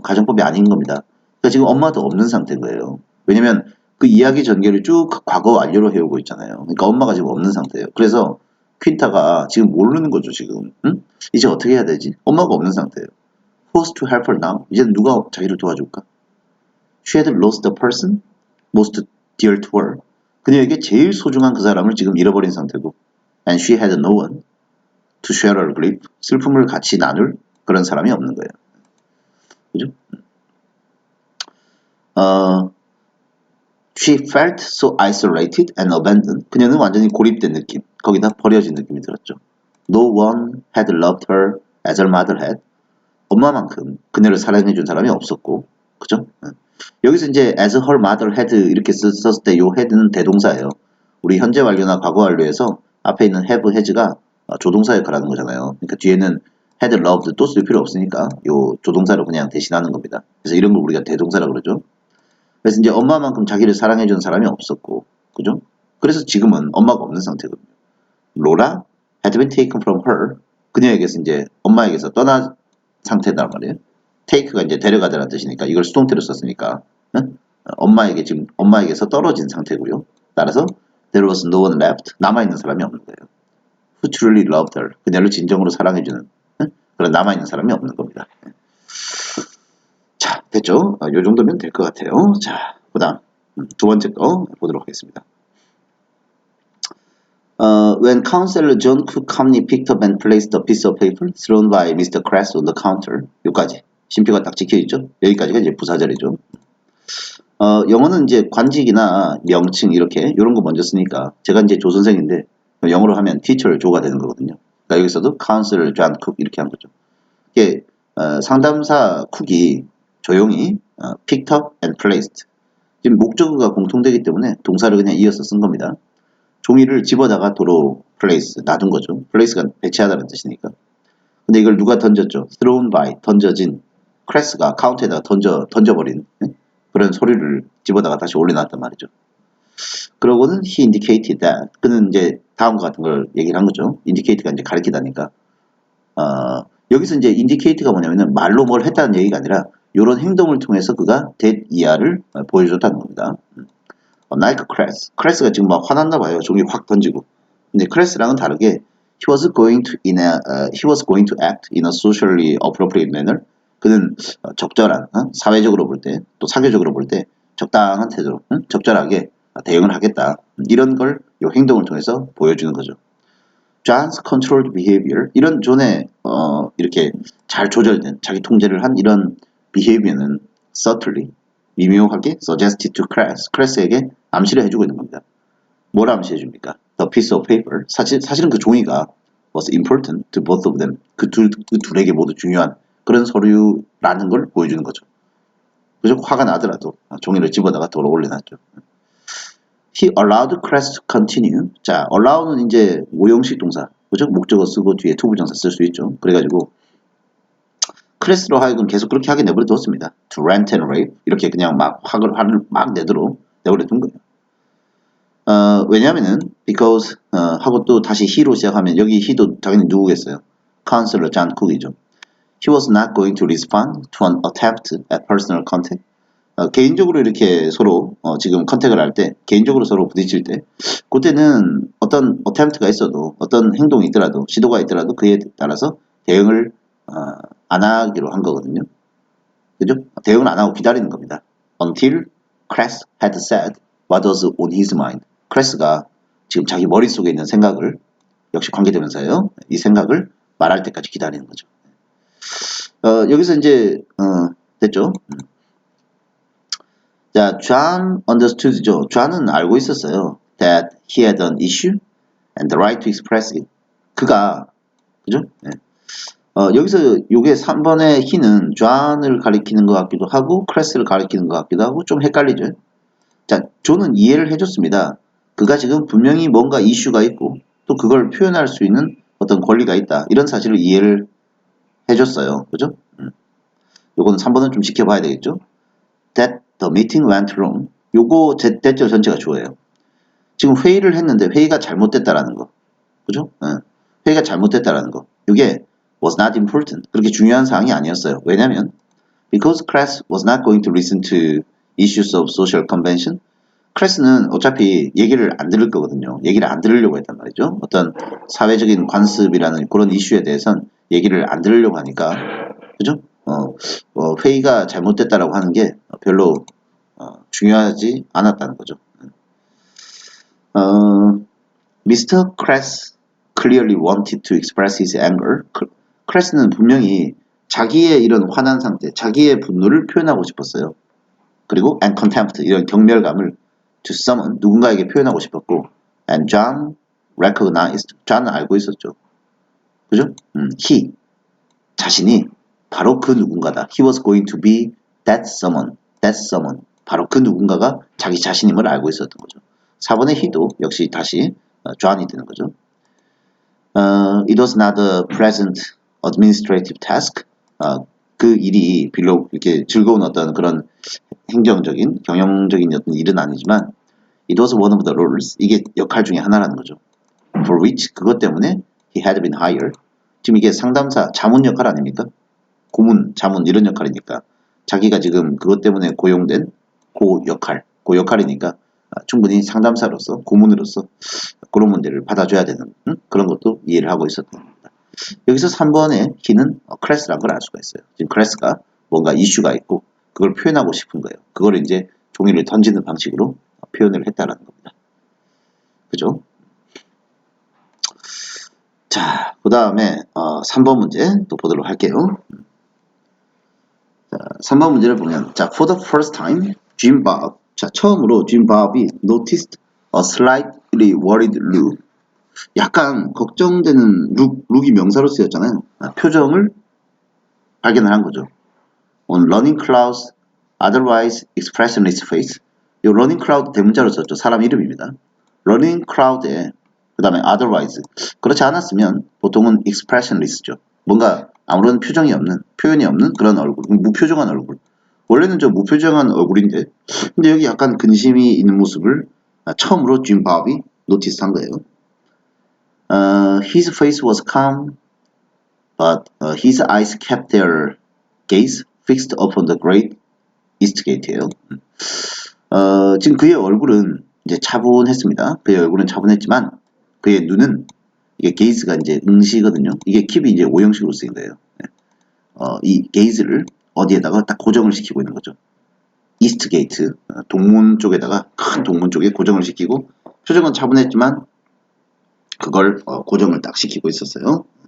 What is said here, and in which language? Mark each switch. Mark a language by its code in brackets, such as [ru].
[ko] 가정법이 아닌 겁니다. 그러니까 지금 엄마도 없는 상태인 거예요. 왜냐면 그 이야기 전개를 쭉 과거 완료로 해오고 있잖아요. 그러니까 엄마가 지금 없는 상태예요. 그래서 퀸타가 지금 모르는 거죠, 지금. 응? 이제 어떻게 해야 되지? 엄마가 없는 상태예요. [en] Who's to help her now? [ko] 이제는 누가 자기를 도와줄까? [en] She had lost the person most dear to her. [ko] 그녀에게 제일 소중한 그 사람을 지금 잃어버린 상태고 [en] and she had no one to share her grief. [ko] 슬픔을 같이 나눌 그런 사람이 없는 거예요. 그죠? [en] She felt so isolated and abandoned. [ko] 그녀는 완전히 고립된 느낌, 거기다 버려진 느낌이 들었죠. [en] No one had loved her as her mother had. [ko] 엄마만큼 그녀를 사랑해준 사람이 없었고, 그죠? 여기서 이제 [en] as her mother had [ko] 이렇게 썼을 때 요 had는 대동사예요. 우리 현재 완료나 과거 완료에서 앞에 있는 have, has가 조동사 역할을 하는 거잖아요. 그러니까 뒤에는 had loved 또 쓸 필요 없으니까 요 조동사로 그냥 대신하는 겁니다. 그래서 이런 걸 우리가 대동사라고 그러죠. 그래서 이제 엄마만큼 자기를 사랑해준 사람이 없었고, 그죠? 그래서 지금은 엄마가 없는 상태거든요. [en] 로라 had been taken from her. [ko] 그녀에게서 이제 엄마에게서 떠난 상태단 말이에요. take가 이제 데려가다라는 뜻이니까 이걸 수동태로 썼으니까 엄마에게 지금 엄마에게서 떨어진 상태고요. 따라서 [en] there was no one left. [ko] 남아있는 사람이 없는 거예요. [en] Who truly loved her. [ko] 그녀를 진정으로 사랑해주는 그런 남아있는 사람이 없는 겁니다. 자, 됐죠? 요 정도면 될 것 같아요. 자, 그 다음 두 번째 거 보도록 하겠습니다. [en] When Counselor John Cook calmly picked up and placed a piece of paper thrown by Mr. Cress on the counter. [ko] 여기까지. 심표가 딱 찍혀있죠? 여기까지가 이제 부사절이죠. 영어는 이제 관직이나 명칭 이렇게 이런 거 먼저 쓰니까 제가 이제 조 선생인데 영어로 하면 teacher 조가 되는 거거든요. 그러니까 여기서도 Counselor John Cook 이렇게 한 거죠. 이게 상담사 쿡이 조용히 [en] picked up and placed. [ko] 지금 목적어가 공통되기 때문에 동사를 그냥 이어서 쓴 겁니다. 종이를 집어다가 도로 place 놔둔 거죠. place가 배치하다는 뜻이니까. 근데 이걸 누가 던졌죠? thrown by 던져진 크레스가 카운트에다가 던져버린 그런 소리를 집어다가 다시 올려놨단 말이죠. 그러고는 [en] he indicated that [ko] 그는 이제 다음과 같은 걸 얘기를 한 거죠. indicate가 이제 가리키다니까. 여기서 이제 indicate가 뭐냐면은 말로 뭘 했다는 얘기가 아니라 이런 행동을 통해서 그가 that 이하를 보여줬다는 겁니다. like 크레스가 지금 막 화났나 봐요. 종이 확 던지고. 근데 크레스랑은 다르게 [en] he was going to act in a socially appropriate manner. [ko] 그는 적절한 사회적으로 볼 때 또 사교적으로 볼 때 적당한 태도로 적절하게 대응을 하겠다. 이런 걸 이 행동을 통해서 보여주는 거죠. [en] John's controlled behavior [ko] 이런 존의 이렇게 잘 조절된 자기 통제를 한 이런 behavior는 subtly 미묘하게 [en] suggested to [ko] 크레스에게 암시를 해주고 있는 겁니다. 뭘 암시해 줍니까? [en] The piece of paper. [ko] 사실은 그 종이가 [en] was important to both of them. [ko] 그 둘에게 모두 중요한 그런 서류라는 걸 보여주는 거죠. 그죠? 화가 나더라도 종이를 집어다가 도로 올려놨죠. [en] He allowed Cress to continue. [ko] 자, allow는 이제 오형식 동사. 그죠? 목적어 쓰고 뒤에 투부정사 쓸 수 있죠. 그래가지고 크레스로 하여금 계속 그렇게 하게 내버려 뒀습니다. [en] To rant and rave. [ko] 이렇게 그냥 막 화를 막 내버려 둔 거예요. 왜냐면은 because 하고 또 다시 he로 시작하면 여기 he도 당연히 누구겠어요? [en] Counselor John Cook이죠. He was not going to respond to an attempt at personal contact. [ko] 개인적으로 이렇게 서로 지금 컨택을 할 때 개인적으로 서로 부딪힐 때 그때는 어떤 attempt가 있어도 어떤 행동이 있더라도 시도가 있더라도 그에 따라서 대응을 안 하기로 한 거거든요. 그죠? 대응을 안 하고 기다리는 겁니다. [en] Until Cress had said what was on his mind. [ko] 크레스가 지금 자기 머릿속에 있는 생각을 역시 관계되면서요. 이 생각을 말할 때까지 기다리는 거죠. 여기서 이제 됐죠? 자, [en] John understood [ko] 죠. John은 알고 있었어요. [en] That he had an issue and the right to express it. [ko] 그가 그죠? 네. 여기서 요게 3번의 he는 John을 가리키는 것 같기도 하고 크레스를 가리키는 것 같기도 하고 좀 헷갈리죠. 자, 존은 이해를 해줬습니다. 그가 지금 분명히 뭔가 이슈가 있고 또 그걸 표현할 수 있는 어떤 권리가 있다. 이런 사실을 이해를 해줬어요. 그죠? 요거는 3번은 좀 지켜봐야 되겠죠? [en] That the meeting went wrong. [ko] 요거 대절 전체가 주어예요. 지금 회의를 했는데 회의가 잘못됐다라는 거. 그죠? 회의가 잘못됐다라는 거. 이게 [en] was not important. [ko] 그렇게 중요한 사항이 아니었어요. 왜냐면 [en] because Cress was not going to listen to issues of social convention. [ko] 크레스는 어차피 얘기를 안 들을 거거든요. 얘기를 안 들으려고 했단 말이죠. 어떤 사회적인 관습이라는 그런 이슈에 대해선 얘기를 안 들으려고 하니까 그죠? 회의가 잘못됐다라고 하는 게 별로 중요하지 않았다는 거죠. [en] Mr. Cress clearly wanted to express his anger. [ko] 크레스는 분명히 자기의 이런 화난 상태, 자기의 분노를 표현하고 싶었어요. 그리고 [en] and contempt [ko] 이런 경멸감을 [en] to someone, [ko] 누군가에게 표현하고 싶었고, [en] and John recognized, [ko] John은 알고 있었죠. 그죠? he, 자신이 바로 그 누군가다. [en] He was going to be that someone. [ko] 바로 그 누군가가 자기 자신임을 알고 있었던 거죠. 4번의 he도 역시 다시 John이 되는 거죠. [en] It was not a pleasant administrative task. [ko] 그 일이 비록 이렇게 즐거운 어떤 그런 행정적인, 경영적인 어떤 일은 아니지만 [en] it was one of the roles. [ko] 이게 역할 중에 하나라는 거죠. [en] For which, [ko] 그것 때문에 [en] he had been hired. [ko] 지금 이게 상담사, 자문 역할 아닙니까? 고문, 자문 이런 역할이니까 자기가 지금 그것 때문에 고용된 그 역할이니까 충분히 상담사로서, 고문으로서 그런 문제를 받아줘야 되는 그런 것도 이해를 하고 있었던 겁니다. 여기서 3번에 he는 클래스란 걸 알 수가 있어요. 지금 클래스가 뭔가 이슈가 있고 그걸 표현하고 싶은 거예요. 그걸 이제 종이를 던지는 방식으로 표현을 했다라는 겁니다. 그죠? 자, 그 다음에 3번 문제 또 보도록 할게요. [en] 자, [ko] 3번 문제를 보면, [en] 자, for the first time, Jim Bob, 자, [ko] 처음으로 [en] Jim Bob이 noticed a slightly worried look. [ko] 약간 걱정되는 룩이 명사로 쓰였잖아요. 표정을 발견을 한 거죠. [en] On running clouds, otherwise expressionless face. [ko] 이 running cloud 대문자로 썼죠. 사람 이름입니다. running cloud에 그 다음에 otherwise. 그렇지 않았으면 보통은 expressionless죠. 뭔가 아무런 표정이 없는, 표현이 없는 그런 얼굴, 무표정한 얼굴. 원래는 저 무표정한 얼굴인데, 근데 여기 약간 근심이 있는 모습을 처음으로 Jim Bob이 노티스한 거예요. [en] His face was calm, but his eyes kept their gaze fixed upon the great east gate예요. [ko] 지금 그의 얼굴은 이제 차분했습니다. 그의 얼굴은 차분했지만 그의 눈은 이게 게이즈가 이제 응시거든요. 이게 킵이 이제 오형식으로 쓰인 거예요. 이 게이즈를 어디에다가 딱 고정을 시키고 있는 거죠. 이스트 게이트, 동문 쪽에다가 큰 동문 쪽에 고정을 시키고 표정은 차분했지만 그걸 고정을 딱 시키고 있었어요.